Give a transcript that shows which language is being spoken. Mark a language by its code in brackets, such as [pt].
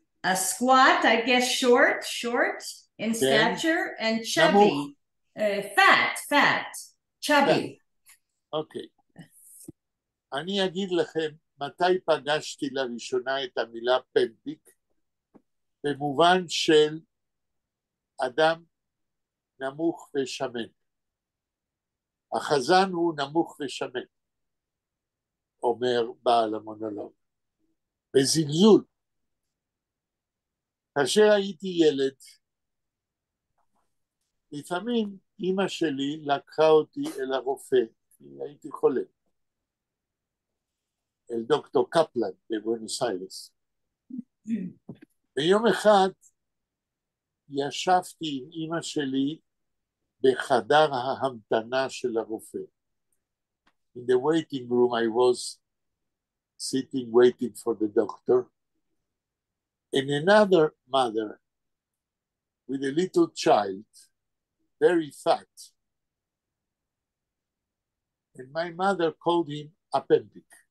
[en] A squat, I guess short in stature, and chubby, fat, chubby. [he] אוקיי. אני אגיד לכם מתי פגשתי לראשונה את המילה פמפיק, במובן של אדם נמוך ושמן. החזן הוא נמוך ושמן. אומר בעל המונולוג, בזלזול. כאשר הייתי ילד, לפעמים אמא שלי לקחה אותי אל הרופא, כי הייתי חולה, אל דוקטור קפלן בבואנוס איירס. ויום אחד ישבתי עם אמא שלי בחדר ההמתנה של הרופא. [en] In the waiting room I was sitting waiting for the doctor, and another mother with a little child, very fat, and my mother called him appendix.